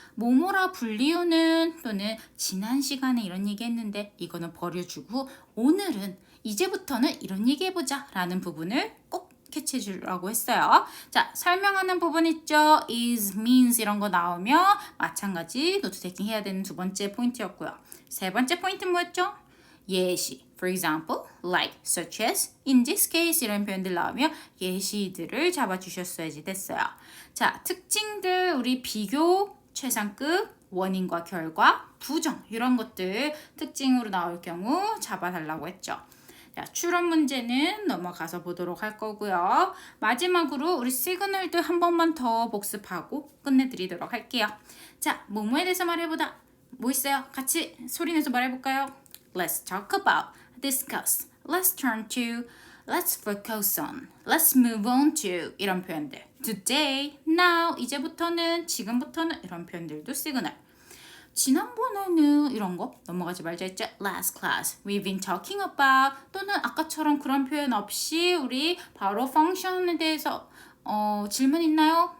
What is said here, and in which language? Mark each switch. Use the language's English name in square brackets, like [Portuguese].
[Korean] 뭐뭐라 불리우는 또는 지난 시간에 이런 얘기 했는데 이거는 버려주고 오늘은 이제부터는 이런 얘기 해보자 라는 부분을 꼭 캐치해 주라고 했어요. 자, 설명하는 부분 있죠. is, means 이런 거 나오면 마찬가지 노트 테이킹 해야 되는 2번째 포인트였고요. 3번째 포인트는 뭐였죠? 예시. [English] For example, like, such as, in this case [Korean] 이런 표현들 나오면 예시들을 잡아주셨어야지 됐어요. 자, 특징들 우리 비교, 최상급, 원인과 결과, 부정 이런 것들 특징으로 나올 경우 잡아달라고 했죠. 자, 추론 문제는 넘어가서 보도록 할 거고요. 마지막으로 우리 시그널들 한 번만 더 복습하고 끝내드리도록 할게요. 자, 뭐뭐에 대해서 말해보다. 뭐 있어요? 같이 소리내서 말해볼까요? [English] Let's talk about, discuss, let's turn to, let's focus on, let's move on to 이런 표현들. Today, now, [Korean] 이제부터는, 지금부터는 이런 표현들도 시그널. 지난번에는 이런 거 넘어가지 말자 했죠. [English] Last class, we've been talking about [Korean] 또는 아까처럼 그런 표현 없이 우리 바로 펑션에 대해서 질문 있나요?